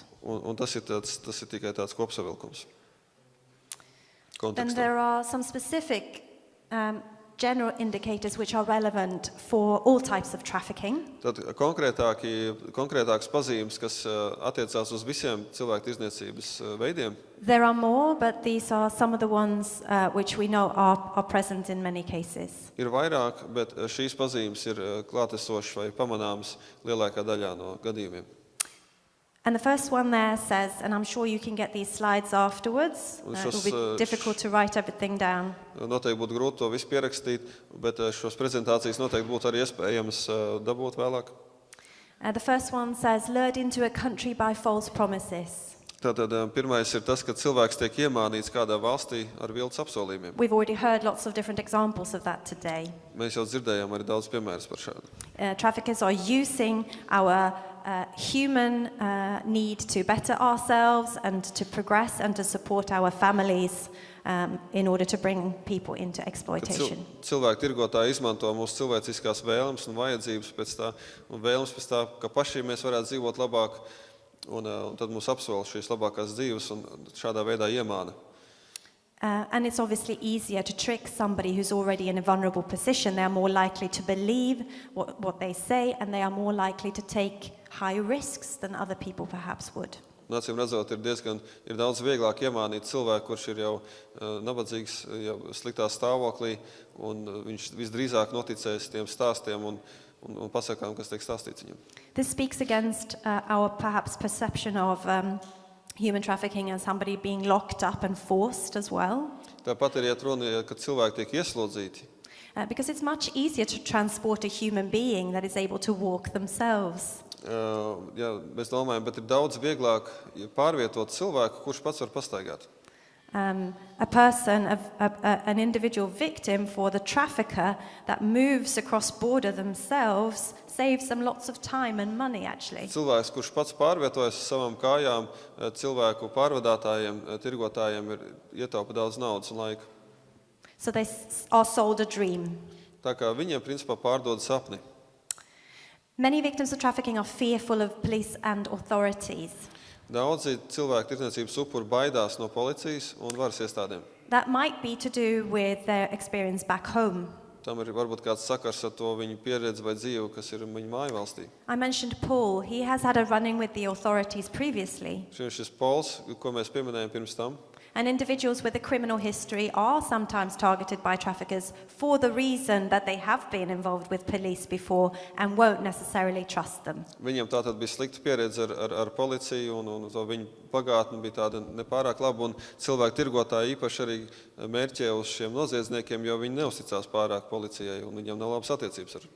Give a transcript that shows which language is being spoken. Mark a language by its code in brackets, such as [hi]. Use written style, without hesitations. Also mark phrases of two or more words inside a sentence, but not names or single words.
[lv] Un tas ir tikai tāds kopsavilkums. [en] Then [lv] Kontekstam. [en] there are some specific general indicators which are relevant for all types of trafficking. [lv] Tad konkrētāks pazīmes, kas attiecās uz visiem cilvēktirdzniecības veidiem. [en] There are more, but these are some of the ones which we know are present in many cases. [lv] Ir vairāk, bet šīs pazīmes ir klātesošas vai pamanāmas lielākā daļā no gadījumiem. [en] And the first one there says, and I'm sure you can get these slides afterwards. It will be difficult to write everything down. [lv] Noteikti būtu grūti to visu pierakstīt, bet šos prezentācijas noteikti būtu arī iespējams dabūt vēlāk. [en] The first one says, lured into a country by false promises. [lv] Tātad pirmais ir tas, ka cilvēks tiek iemānīts kādā valstī ar viltus apsolījumiem. [en] We've already heard lots of different examples of that today. [lv] Mēs jau dzirdējām arī daudz piemērus par šādu. [en] Traffickers are using our human need to better ourselves and to progress and to support our families in order to bring people into exploitation. [lv] Cilvēki tirgotāji izmanto mūsu cilvēciskās vēlmes un vajadzības pēc tā, un vēlmes pēc tā, ka pašiem mēs varētu dzīvot labāk, un tad mūs apsola šīs labākās dzīves un šādā veidā iemāna. [en] And it's obviously easier to trick somebody who's already in a vulnerable position. They are more likely to believe what they say, and they are more likely to take high risks than other people perhaps would. [lv] Acīm redzot, ir daudz vieglāk iemānīt cilvēku, kurš ir jau nabadzīgs, jau sliktā stāvoklī, un viņš visdrīzāk noticēs tiem stāstiem un pasakām, kas tiek stāstīts viņam. [en] This speaks against our perhaps perception of human trafficking as somebody being locked up and forced as well. [lv] Tāpat ir iet runa, ka cilvēki tiek ieslodzīti. [en] Because it's much easier to transport a human being that is able to walk themselves. [lv] Jā, mēs domājam, bet ir daudz vieglāk pārvietot cilvēku, kurš pats var pastaigāt. [en] A person, an individual victim for the trafficker that moves across border themselves saves them lots of time and money actually. [lv] Cilvēks, kurš pats pārvietojas savām kājām, cilvēku pārvadātājiem, tirgotājiem ietaupa daudz naudas un laika. [en] So they are sold a dream. [lv] Tā kā viņiem principā pārdod sapni. [en] Many victims of trafficking are fearful of police and authorities. [lv] Daudzi cilvēktirdzniecības upuri baidās no policijas un varas iestādēm. [en] That might be to do with their experience back home. [lv] Tam ir varbūt kāds sakars ar to viņu pieredzi vai dzīvi, kas ir viņu mājvalstī. [en] I mentioned Paul. He has had a run-in with the authorities previously. [lv] Šis Pols, ko mēs pieminējam pirms tam, [en] And individuals with a criminal history are sometimes targeted by traffickers for the reason that they have been involved with police before and won't necessarily trust them. [lv] Viņiem tātad bija slikta pieredze ar policiju un to viņu pagātne bija tāda nepārāk laba un cilvēku tirgotāji īpaši arī mērķē uz šiem noziedzniekiem, jo viņi neuzticās pārāk policijai un viņiem nav labas attiecības ar